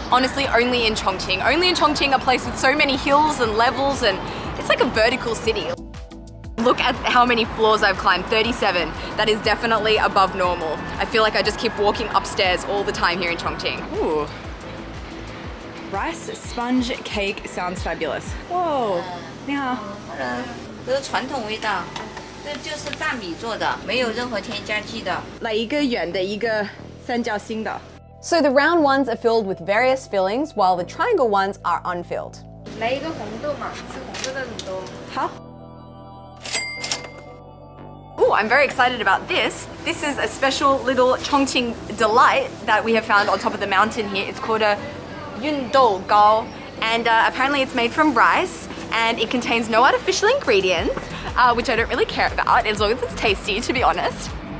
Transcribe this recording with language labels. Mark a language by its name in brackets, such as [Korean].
[English] Honestly, only in Chongqing. Only in Chongqing, a place with so many hills and levels, and it's like a vertical city. Look at how many floors I've climbed, 37. That is definitely above normal. I feel like I just keep walking upstairs all the time here in Chongqing. Ooh. Rice sponge cake sounds fabulous. Whoa. [Chinese] 你好。这是传统味道，这就是大米做的，没有任何添加剂的。来一个圆的，一个三角形的。 [English] So the round ones are filled with various fillings, while the triangle ones are unfilled. [Chinese] 来一个红豆嘛，吃红色的很多。好。 [English] Oh, I'm very excited about this. This is a special little Chongqing delight that we have found on top of the mountain here. It's called a Noodle, and apparently it's made from rice, and it contains no artificial ingredients, which I don't really care about as long as it's tasty, to be honest.